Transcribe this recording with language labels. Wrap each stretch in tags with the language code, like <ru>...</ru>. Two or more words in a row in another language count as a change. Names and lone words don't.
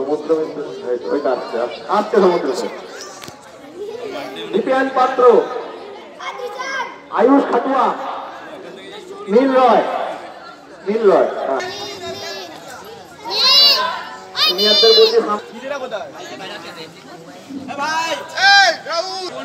<bn>দীপিয়ান পাত্র आयुष खटुआ नील रॉय সিনিয়রদের বলছি ভাই এই রাহুল</bn>